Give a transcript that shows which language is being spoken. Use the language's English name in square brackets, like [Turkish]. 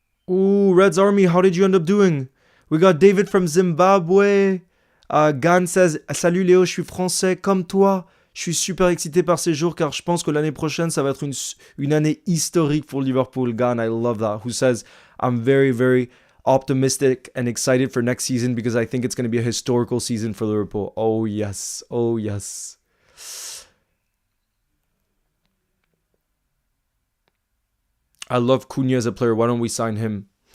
[English] Ooh, Reds Army, how did you end up doing? We got David from Zimbabwe. [French] Gan [English] says, [French] salut Léo, je suis français comme toi. Je suis super excité par ces jours car je pense que l'année prochaine, ça va être une année historique pour Liverpool. [English] Gan, I love that. Who says, I'm very, very optimistic and excited for next season because I think it's going to be a historical season for Liverpool. Oh, yes. Oh, yes. I love Cunha as a player. Why don't we sign him?